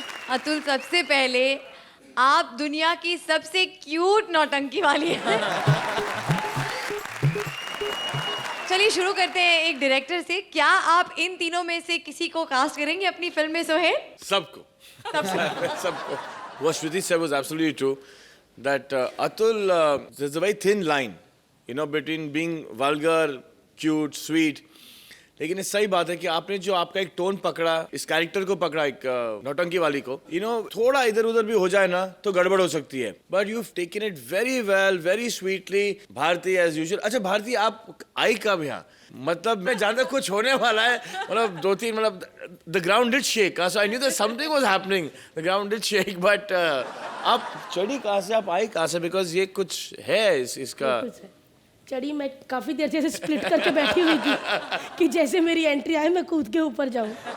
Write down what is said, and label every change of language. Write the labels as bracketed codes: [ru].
[hi] अतुल, सबसे पहले आप दुनिया की सबसे क्यूट नौटंकी वाली हैं। चलिए शुरू करते हैं एक डायरेक्टर से। क्या आप इन तीनों में से किसी को कास्ट करेंगे अपनी फिल्म में सोहेल? सबको सबको [en] What Shruti said was absolutely true. That Atul, there's a very thin line, you know, between being vulgar, cute, sweet. [hi] लेकिन ये सही बात है कि आपने जो आपका एक टोन पकड़ा, इस कैरेक्टर को पकड़ा, एक नौटंकी वाली को, you know, थोड़ा इधर उधर भी हो जाए ना तो गड़बड़ हो सकती है. [en] But you've taken it very well, very sweetly. Bharti as usual. [hi] अच्छा भारती, आप आई कब यहाँ? मतलब मैं जानता कुछ होने वाला है, मतलब दो तीन, मतलब [en] the ground did shake, so I knew that something was happening. The ground did shake, but [hi] आप चढ़ी कहाँ से, आप आई कहाँ से? Because ये कुछ है इसका. चढ़ी मैं काफी देर से स्प्लिट करके बैठी हुई थी कि जैसे मेरी एंट्री आए मैं कूद के ऊपर जाऊं।